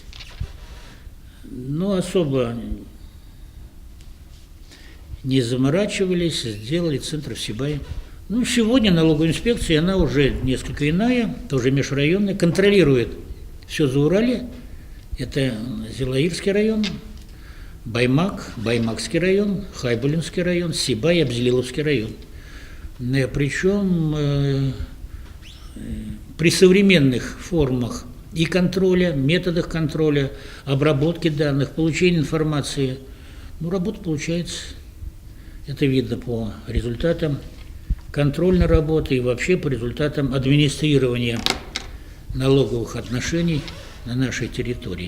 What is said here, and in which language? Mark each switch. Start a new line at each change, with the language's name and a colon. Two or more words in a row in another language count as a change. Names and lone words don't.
Russian: Ну, особо не заморачивались, сделали центр в Сибае. Ну, сегодня налоговая инспекция, она уже несколько иная, тоже межрайонная, контролирует все Зауралье. Это Зилаирский район, Баймак, Баймакский район, Хайбулинский район, Сибай, Абзелиловский район. Причем при современных формах и контроля, методах контроля, обработки данных, получения информации, ну, работа получается. Это видно по результатам контрольной работы и вообще по результатам администрирования налоговых отношений на нашей территории.